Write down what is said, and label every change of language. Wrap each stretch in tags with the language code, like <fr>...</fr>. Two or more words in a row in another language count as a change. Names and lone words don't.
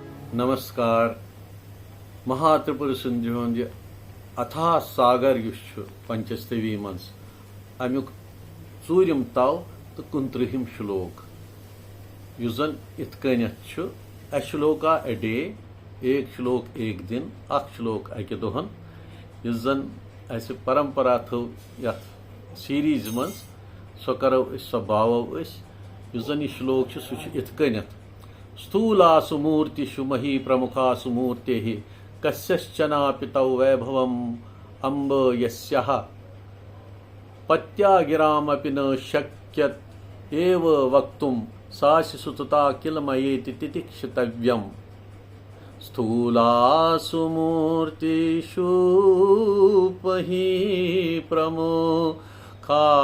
<ks>नमस्कार महात्रिपुर सुंदरी हुंद अथाह सागर पंचस्तवी मज अमुक चूरिम तव तो 29 श्लोक युजन इतकनिथ</ks> <en>a shloka a day</en> <hi>एक श्लोक एक दिन</hi> <ks>अख श्लोक अकि दोहन युजन अस परंपरा थो यथ सीरीज मज सो करो सो बावो युजन यह श्लोक सह इतकनिथ</ks> <sa>स्थूला सुमूर्तिषु मही प्रमुखा सुमूर्ते कस्यश्चनापि तौ वैभवम् अम्ब यस्याः पत्यागिरामपि न शक्यत एव वक्तुं सासि सुतता किल मयेति तितिक्षितव्यम् स्थूला सुमूर्तिषु मही प्रमुखा</sa>